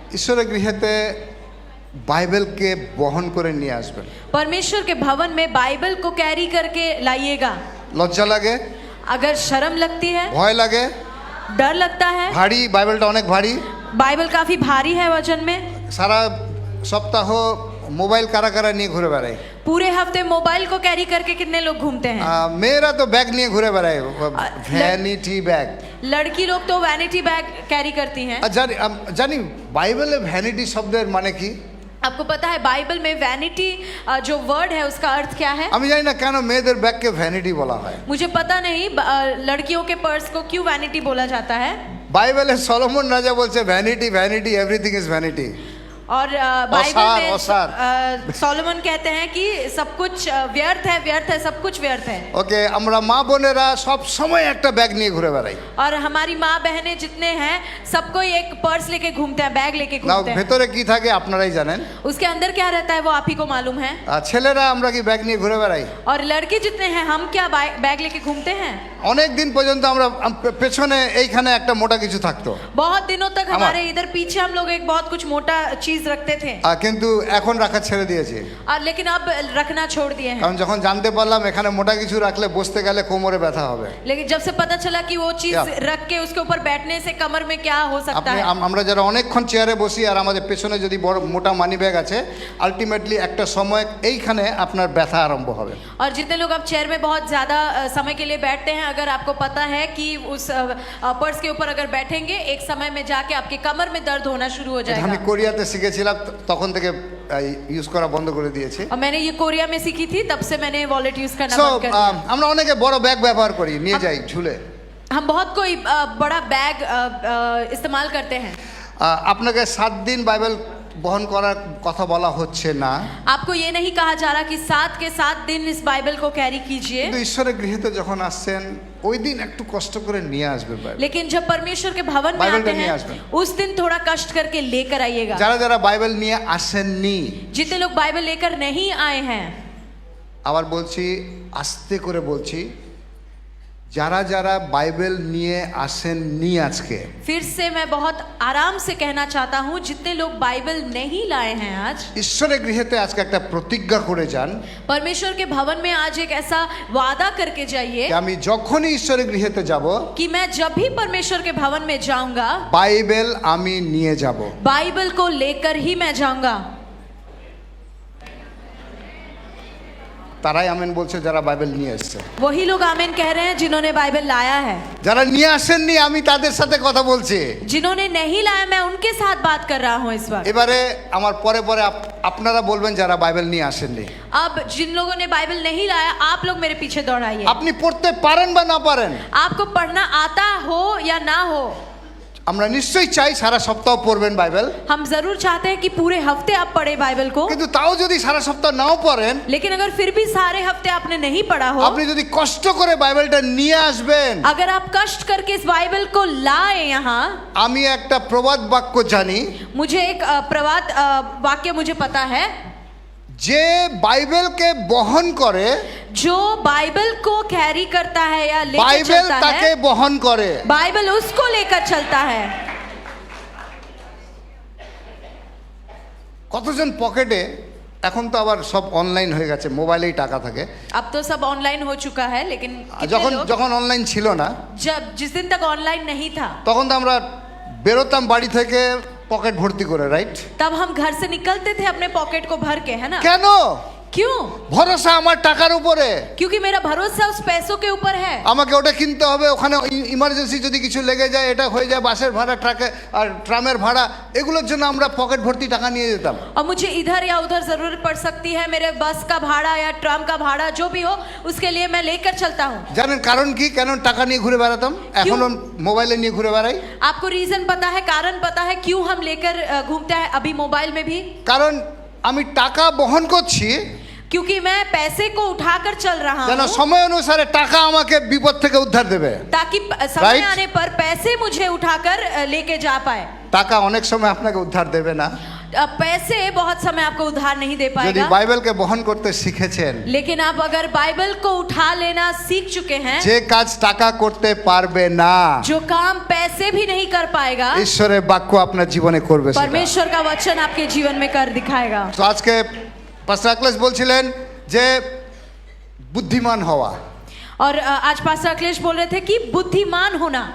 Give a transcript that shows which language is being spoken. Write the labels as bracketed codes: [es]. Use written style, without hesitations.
[bn] ঈশ্বরের গৃহেতে বাইবেলকে বহন করে নিয়ে আসবেন। [hi] परमेश्वर के भवन में बाइबल को कैरी करके लाइएगा। [bn] লজ্জা লাগে, [hi] अगर शर्म लगती है, [bn] ভয় লাগে, [hi] डर लगता है, [bn] ভারী, বাইবেলটা অনেক ভারী, [hi] बाइबल काफी भारी है वजन में, [bn] সারা সপ্তাহ মোবাইল কারা কারা নিয়ে ঘুরে বেড়ায়। [hi] पूरे हफ्ते मोबाइल को कैरी करके कितने लोग घूमते हैं। [bn] মেয়েরা তো ব্যাগ নিয়ে ঘুরে বেড়ায়, ভ্যানিটি ব্যাগ। [hi] लड़की लोग तो वैनिटी बैग कैरी करती हैं। [bn] জানি বাইবেলে ভ্যানিটি শব্দের মানে কি? [hi] आपको पता है बाइबल में वैनिटी जो वर्ड है उसका अर्थ क्या है? [bn] আমি জানি না কেন মেয়েদের ব্যাগকে ভ্যানিটি বলা হয়। [hi] मुझे पता नहीं लड़कियों के पर्स को क्यों वैनिटी बोला जाता है। [bn] বাইবেলে সলোমন রাজা বলছে [en] Vanity vanity everything is vanity. [hi] और बाइबल में औसार। सोलोमन कहते हैं कि सब कुछ व्यर्थ है, सब कुछ व्यर्थ है। [bn] ওকে, আমরা মা বোনেরা সব সময় একটা ব্যাগ নিয়ে ঘুরে বেড়াই। [hi] और हमारी माँ बहनें जितने हैं सबको एक पर्स लेके घूमते हैं, बैग लेके [bn] না [hi] घूमते हैं। [bn] ভেতরে কি থাকে আপনারাই জানেন। [hi] उसके अंदर क्या रहता है वो आप ही को मालूम है। [bn] ছেলেরা আমরা কি ব্যাগ নিয়ে ঘুরে বেড়াই? [hi] और लड़के जितने हैं हम क्या बैग लेके घूमते हैं? [bn] অনেক দিন পর্যন্ত আমরা পেছনে এইখানে একটা মোটা কিছু থাকতো। [hi] बहुत दिनों तक हमारे इधर पीछे हम लोग एक बहुत कुछ मोटा चीज रखते थे। [bn] কিন্তু এখন রাখা ছেড়ে দিয়েছি। [hi] और लेकिन अब रखना छोड़ दिए हैं। [bn] কারণ যখন জানতে পারলাম এখানে মোটা কিছু রাখলে বসতে গেলে কোমরে ব্যথা হবে। [hi] लेकिन जब से पता चला कि वो चीज रख के उसके ऊपर बैठने से कमर में क्या हो सकता है। [bn] আমরা যারা অনেকক্ষণ চেয়ারে বসি আর আমাদের পেছনে যদি বড় মোটা মানি ব্যাগ আছে, আলটিমেটলি একটা সময় এইখানে আপনার ব্যথা আরম্ভ হবে। [hi] और जितने लोग अब चेयर में बहुत ज्यादा समय के लिए बैठते हैं, अगर आपको पता है कि उस पर्स के ऊपर अगर बैठेंगे एक समय में जाके आपके कमर में दर्द होना शुरू हो [bn] আমি [hi] जाएगा। [bn] কোরিয়াতে শিখেছিলাম, তখন থেকে ইউজ করা বন্ধ করে দিয়েছি। [hi] और मैंने ये कोरिया में सीखी थी, तब से मैंने वॉलेट यूज करना [en] সো [hi] बंद कर दिया। [bn] আমরা অনেকে বড় ব্যাগ ব্যবহার করি, নিয়ে যাই ঝুলে। [hi] हम बहुत कोई बड़ा बैग इस्तेमाल करते हैं। [bn] আপনাকে 7 দিন বাইবেল বহন করার কথা বলা হচ্ছে না। [hi] आपको ये नहीं कहा जा रहा कि 7 के 7 दिन इस बाइबल को कैरी कीजिए। [bn] কিন্তু ঈশ্বরের গৃহেতে যখন আসছেন ওই দিন একটু কষ্ট করে নিয়ে আসবে বাইবেল। [hi] लेकिन जब परमेश्वर के भवन में बाइबल आते नहीं हैं [bn] आसबें। [hi] उस दिन थोड़ा कष्ट करके लेकर आइएगा। [bn] যারা যারা বাইবেল নিয়ে আসেননি, [hi] जितने लोग बाइबल लेकर नहीं आए हैं, [bn] আবার বলছি, আস্তে করে বলছি, যারা যারা বাইবেল নিয়ে আসেননি আজকে, [hi] फिर से मैं बहुत आराम से कहना चाहता हूँ, जितने लोग बाइबल नहीं लाए हैं आज, [bn] ঈশ্বরের গৃহেতে আজকে একটা প্রতিজ্ঞা করে যান [hi] परमेश्वर के भवन में आज एक ऐसा वादा करके जाइए [bn] যে আমি যখনই ঈশ্বরের গৃহেতে যাব [hi] कि मैं जब भी परमेश्वर के भवन में जाऊंगा [bn] বাইবেল আমি নিয়ে যাব। [hi] बाइबल को लेकर ही मैं जाऊंगा। [bn] তারাই আমেন বলছে যারা বাইবেল নিয়ে এসেছে। [hi] वही लोग आमीन कह रहे हैं जिन्होंने बाइबल लाया है। [bn] যারা নিয়ে আসেননি আমি তাদের সাথে কথা বলছি। [hi] जिन्होंने नहीं लाया मैं उनके साथ बात कर रहा हूँ इस बार। [bn] এবারে আমার পরে পরে আপনারা বলবেন যারা বাইবেল নিয়ে আসেননি। [hi] अब जिन लोगों ने बाइबल नहीं लाया आप लोग मेरे पीछे दौड़ाइए। [bn] আপনি [hi] पढ़ते [bn] পারেন বা না পারেন, [hi] आपको पढ़ना आता हो या ना हो, [bn] আমরা নিশ্চয়ই চাই সারা সপ্তাহ পড়বেন বাইবেল। [hi] हम जरूर चाहते हैं कि पूरे हफ्ते आप पढ़े बाइबल को। [bn] কিন্তু তাও যদি সারা সপ্তাহ নাও পড়েন, [hi] लेकिन अगर फिर भी सारे हफ्ते आपने नहीं पढ़ा हो, [bn] আপনি যদি কষ্ট করে বাইবেলটা নিয়ে আসবেন। [hi] अगर आप कष्ट करके इस बाइबल को लाए यहाँ, [bn] আমি একটা প্রবাদ বাক্য জানি, [hi] मुझे एक प्रवाद वाक्य मुझे पता है, [bn] যে বাইবেলকে বহন করে [hi] जो बाइबल को कैरी करता है या लेकर [bn] বাইবেল [hi] चलता [bn] তাকে [hi] है, [bn] বহন করে। [hi] बाइबल उसको लेकर चलता है। [bn] কতজন পকেটে, এখন তো আবার সব অনলাইন হয়ে গেছে, মোবাইলেই টাকা থাকে। [hi] अब तो सब ऑनलाइन हो चुका है, लेकिन कितने [bn] যখন [hi] लोग [bn] যখন অনলাइन ছিল না, [hi] जब जिस दिन तक ऑनलाइन नहीं था [bn] তখন তো আমরা বেরোতাম বাড়ি থেকে পকেট ভর্তি করে, [en] Right? [hi] तब हम घर से निकलते थे अपने पॉकेट को भर के, है ना? [bn] কেন? [hi] क्यों? [bn] ভরসা আমার টাকার উপরে। [hi] क्योंकि मेरा भरोसा उस पैसों के ऊपर है। [bn] আমাকে ওটা কিনতে হবে, ওখানে ইমার্জেন্সি যদি কিছু লেগে যায়, এটা হয়ে যায় বাসের ভাড়া, ট্রাকে আর ট্রামের ভাড়া, এগুলোর জন্য আমরা পকেট ভর্তি টাকা নিয়ে যেতাম। [hi] और मुझे इधर या उधर जरूरत पड़ सकती है, मेरे बस का भाड़ा या ट्राम का भाड़ा जो भी हो, उसके लिए मैं लेकर चलता हूँ। [bn] জানেন কারণ কি, কেন টাকা নিয়ে ঘুরে বেড়াতাম? এখনো মোবাইলে নিয়ে ঘুরে বেড়াই। [hi] आपको रीजन पता है, कारण पता है क्यों हम लेकर घूमते हैं अभी मोबाइल में भी? [bn] কারণ আমি টাকা বহন করছি, [hi] क्योंकि मैं पैसे को उठाकर चल रहा [bn] যেন [hi] हूँ, [bn] সময় অনুসারে টাকা আমাকে বিপদ থেকে উদ্ধার দেবে। [hi] ताकि समय [en] Right? [hi] आने पर पैसे मुझे उठाकर लेके जा पाए। [bn] টাকা অনেক সময় আপনাকে উদ্ধার দেবে না। [hi] पैसे बहुत समय आपको उधार नहीं दे [bn] যদি [hi] पाएगा, [bn] বাইবেলকে বহন করতে শিখেছেন, [hi] लेकिन आप अगर बाइबल को उठा लेना सीख चुके हैं, [bn] যে কাজ টাকা করতে পারবে না, [hi] जो काम पैसे भी नहीं कर पाएगा, [bn] ঈশ্বরের বাক্য আপনার জীবনে করবে সেটা। [hi] परमेश्वर का वचन आपके जीवन में कर दिखाएगा। [bn] তো আজকে পাস্টার আকলেশ বলছিলেন যে বুদ্ধিমান হওয়া। [hi] और आज पास्टर अखिलेश बोल रहे थे कि बुद्धिमान होना।